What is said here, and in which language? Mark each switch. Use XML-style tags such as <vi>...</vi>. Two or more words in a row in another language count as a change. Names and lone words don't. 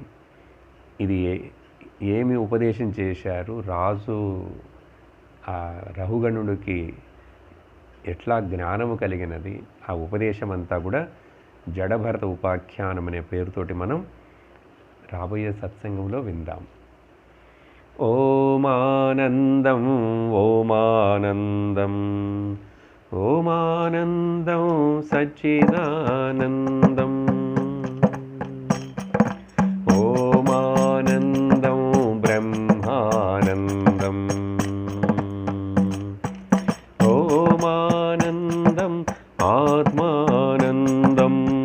<te>ఇది ఏమి ఉపదేశం చేశారు, రాజు ఆ రహుగణుడికి ఎట్లా జ్ఞానము కలిగినది, ఆ ఉపదేశం అంతా కూడా జడభరత ఉపాఖ్యానం అనే పేరుతోటి మనం రాబోయే సత్సంగంలో విందాం.</te> <sa>ओमानन्दं ओमानन्दं ओमानन्दं सच्चिदानन्दम् ओमानन्दं ब्रह्मानन्दम् ओमानन्दम् आत्मानन्दम्</sa>